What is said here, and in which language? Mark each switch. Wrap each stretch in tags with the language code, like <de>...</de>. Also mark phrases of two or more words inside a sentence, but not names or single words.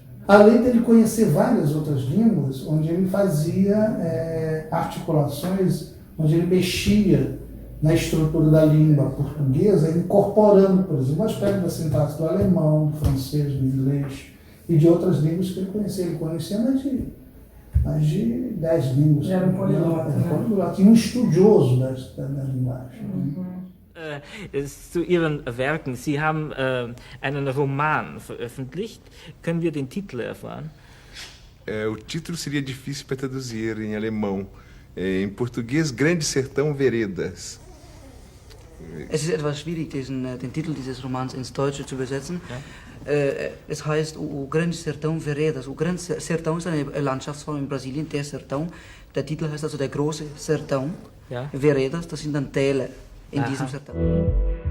<pt>Além dele conhecer várias outras línguas, onde ele fazia articulações, onde ele mexia na estrutura da língua portuguesa, incorporando, por exemplo, aspectos da sintaxe do alemão, do francês, do inglês e de outras línguas que ele conhecia. Ele conhecia mais de 10 línguas. Era um poliglota, né? Poliglota, e um estudioso da linguagem.</pt> <de>Zu Ihren Werken. Sie haben einen Roman veröffentlicht. Können wir den Titel erfahren?</de> <pt>O título seria difícil para traduzir em alemão. Em português, Grande Sertão Veredas.</pt> <de>Es ist etwas schwierig, den Titel dieses Romans ins Deutsche zu übersetzen. Ja. Es heißt O Grande Sertão Veredas. O Grande Sertão ist eine Landschaftsform in Brasilien, der Sertão. Der Titel heißt also der große Sertão. Ja. Veredas, das sind dann Täler in diesem Sertão.</de>